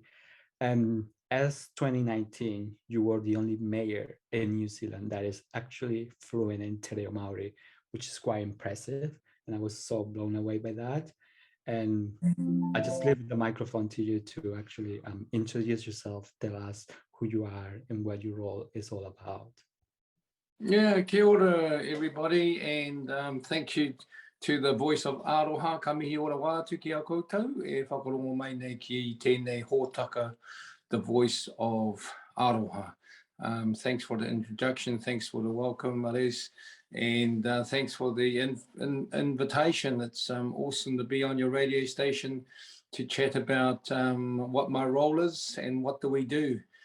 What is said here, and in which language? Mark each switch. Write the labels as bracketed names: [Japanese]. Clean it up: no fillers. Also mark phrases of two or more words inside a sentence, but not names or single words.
[English] As 2019, you were the only mayor in New Zealand that is actually fluent in Te Reo Maori, which is quite impressive. And I was so blown away by that. And I just leave the microphone to you to actually introduce yourself, tell us who you are and what your role is all about. Yeah, [Māori] kia ora, [English] everybody, and thank you to the Voice of Aroha, [Māori] ka mihi ora wātu ki a koutou, e whakarongo mai nei ki tēnei hōtaka, [English] the Voice of Aroha. Thanks for the introduction, thanks for the welcome, Maris, and thanks for the invitation. It's awesome to be on your radio station to chat about what my role is and what do we do.